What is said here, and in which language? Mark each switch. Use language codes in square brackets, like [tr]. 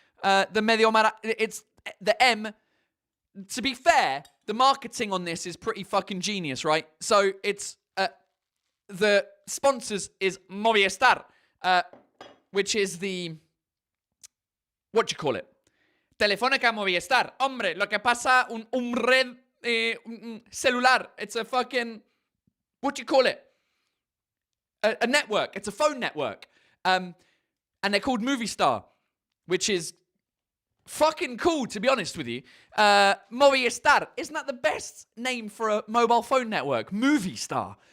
[en] The Medio Maratón, it's the M. To be fair, the marketing on this is pretty fucking genius, right? So it's the sponsors is Movistar, which is the, what do you call it? Telefónica Movistar. [es] Hombre, lo que pasa, un red celular. [en] It's a fucking, what do you call it? A network. It's a phone network. And they're called Movistar, which is fucking cool, to be honest with you. Movistar. Isn't that the best name for a mobile phone network? Movistar.